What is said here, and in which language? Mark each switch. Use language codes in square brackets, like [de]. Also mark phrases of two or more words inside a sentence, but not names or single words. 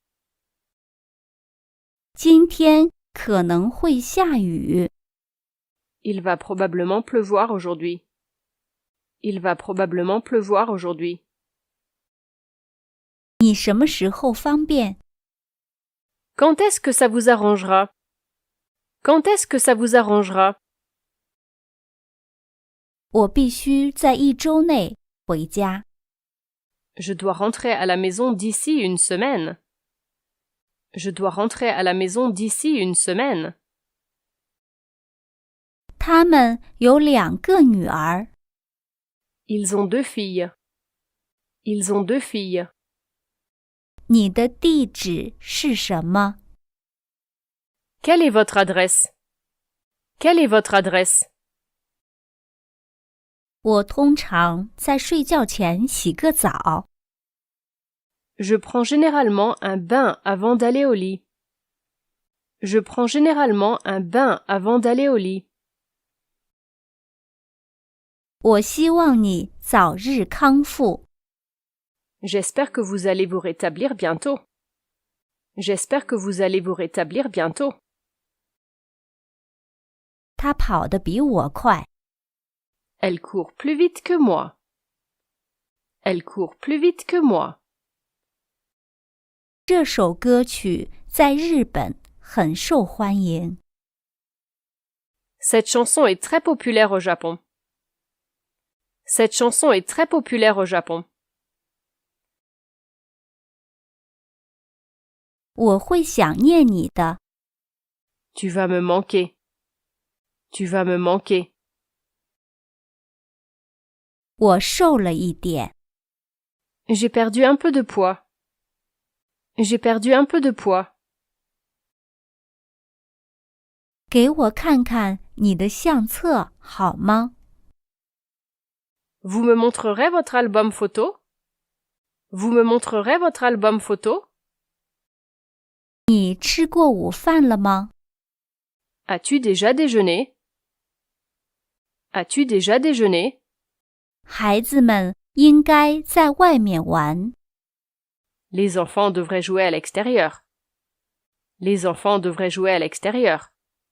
[zh] 今天可能会下雨。 [fr] Il va probablement pleuvoir aujourd'hui. Il va probablement pleuvoir aujourd'hui. [zh] 你什么时候方便？ [fr] Quand est-ce que ça vous arrangera? Quand est-ce que ça vous arrangera? [zh] 我必须在1周内回家。 [fr] Je dois rentrer à la maison d'ici une semaine. Je dois rentrer à la maison d'ici une semaine. [zh] 他们有2个女儿。 [fr] Ils ont 2 filles. Ils ont 2 filles. [zh] 你的地址是什么？ [fr] Quelle est votre adresse? Quelle est votre adresse? [zh] 我通常在睡觉前洗个澡。 [fr] Je prends généralement un bain avant d'aller au lit. Je prends généralement un bain avant d'aller au lit. [zh] 我希望你早日康复。 [fr] J'espère que vous allez vous rétablir bientôt. J'espère que vous allez vous rétablir bientôt. [zh] 他跑得比我快。 [fr] Elle court plus vite que moi. Elle court plus vite que moi. [zh] 这首歌曲在日本很受欢迎。 [fr] Cette chanson est très populaire au Japon. Cette chanson est très populaire au Japon. [zh] 我会想念你的。 [fr] Tu vas me manquer. Tu vas me manquer. [zh] 我瘦了一点。 [fr] J'ai perdu un peu de poids. J'ai perdu un peu de poids. [zh] 给我看看你的相册好吗？ [fr] Vous me montrerez votre album photo? Vous me montrerez votre album photo? [zh] 你吃过午饭了吗？ [fr] As-tu déjà déjeuné? As-tu déjà déjeuné? [zh] 孩子们应该在外面玩。 [fr] Les enfants devraient jouer à l'extérieur. Les enfants devraient jouer à l'extérieur.